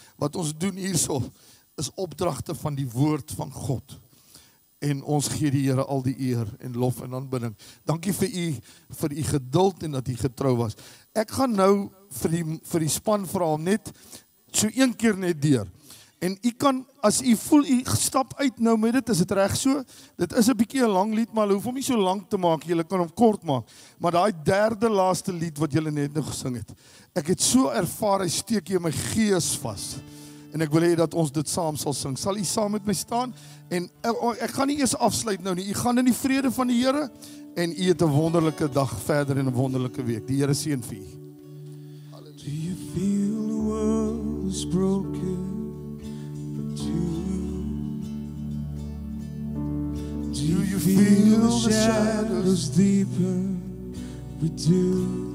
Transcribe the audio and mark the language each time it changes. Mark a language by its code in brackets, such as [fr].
[af] Wat ons doen hierso is opdragte van die woord van God. En ons gee die Here al die eer en lof en aanbidding. Dankie vir u geduld en dat u getrou was. Ek gaan nou vir die span vra om net so een keer net deur. En u kan, as u voel u stap uit nou met dit, is dit reg so? Dit is 'n bietjie 'n lang lied, maar hulle hoef hom nie so lank te maak, julle kan hom kort maak. Maar daai derde laaste lied wat julle net nou gesing het, ek het so ervaar, hy steek hier in my gees vas. En ek wil hê dat ons dit saam sal sing. Sal u saam met my staan? En ek gaan nie eers afsluit nou nie. U gaan in die vrede van die Here en u het 'n wonderlike dag verder en 'n wonderlike week. Die Here seën vir u. [en] Do you feel the world is broken? But do you feel the shadows deeper? We do.